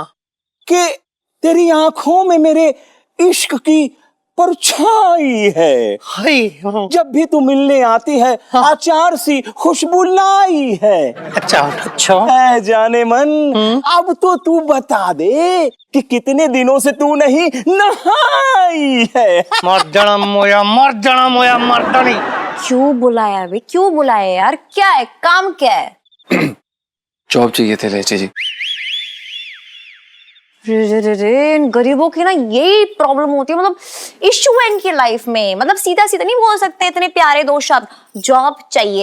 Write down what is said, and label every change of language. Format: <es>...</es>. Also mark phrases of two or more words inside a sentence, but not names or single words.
<hi>कि तेरी आंखों में मेरे इश्क की परछाई है। जब भी तू मिलने आती है अचार सी खुशबू लाई है। अच्छा अच्छा, है जाने मन, अब तो तू बता दे कि कितने दिनों से तू नहीं नहाई है। मर्दना मोया मर्दना मोया मर्दनी। क्यों बुलाया बे, क्यों बुलाया यार? क्या है, काम क्या है? जॉब चाहिए थे लहचे जी। रे, इन गरीबों की ना यही प्रॉब्लम होती है, मतलब इश्यू है इनकी लाइफ में। मतलब सीधा सीधा नहीं बोल सकते इतने प्यारे दो शब्द, जॉब चाहिए।</hi>